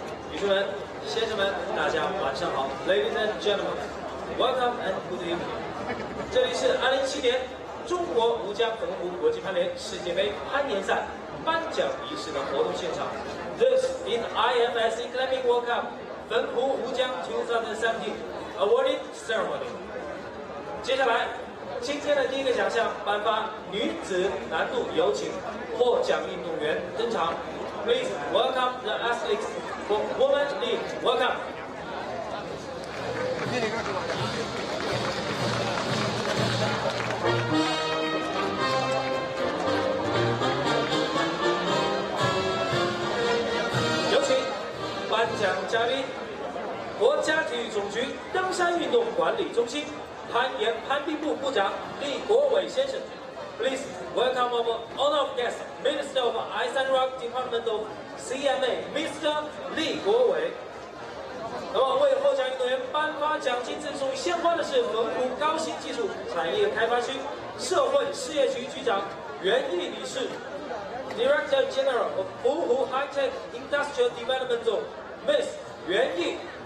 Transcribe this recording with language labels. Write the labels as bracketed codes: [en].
[zh] 女士们、先生们，大家晚上好 ， [en] Ladies and gentlemen, welcome and good evening。 [zh] 这里是2017年中国吴江澎湖国际攀联世界杯攀岩赛颁奖仪式的活动现场。 [en] This is IFSC Climbing World Cup 澎湖吴江2017 Awarding Ceremony。 [zh] 接下来，今天的第一个奖项颁发女子难度，有请获奖运动员登场。 [en] Please welcome the athletes for Women League. Welcome. [zh] 有请颁奖嘉宾，国家体育总局登山运动管理中心攀岩攀冰部部长厉国伟先生。 [en] Please welcome our honored guest, Minister of Ice and Rock Department of CMA, Mr. [zh] 厉国伟。那么为获奖运动员颁发奖金赠送鲜花的是澎湖高新技术产业开发区社会事业局局长袁毅理事 ， [en] Director General of 澎湖 High Tech Industrial Development Zone, Miss 袁毅。